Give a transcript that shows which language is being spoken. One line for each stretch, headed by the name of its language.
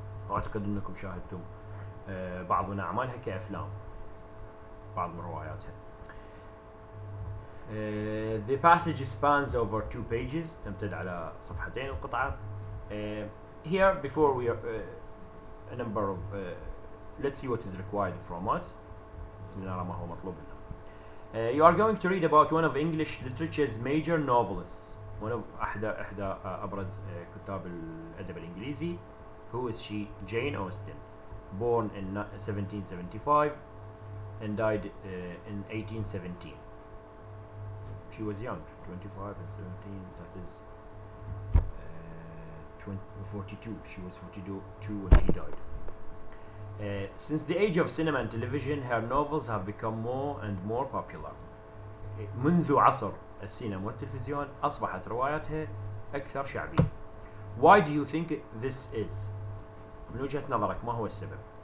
Arabic: أعتقد أنكم شاهدتم بعض من أعمالها كأفلام, بعض من رواياتها.
English: The passage spans over 2 pages,
Arabic: تمتد على صفحتين القطعة.
English: Here before we are a number of let's see what is required from us.
Arabic: لنرى ما هو مطلوب لنا.
English: You are going to read about one of English literature's major novelists, one of
Arabic: أحدى أبرز كتاب الأدب الإنجليزي.
English: Who is she? Jane Austen, born in 1775 and died in 1817. She was young, 25 and 17, that is 42. She was 42 when she died. Since the age of cinema and television, her novels have become more and more popular.
Arabic: منذ عصر السينما والتلفزيون أصبحت رواياتها أكثر شعبية.
English: Why do you think this is?
Arabic: من وجهة نظرك ما هو السبب؟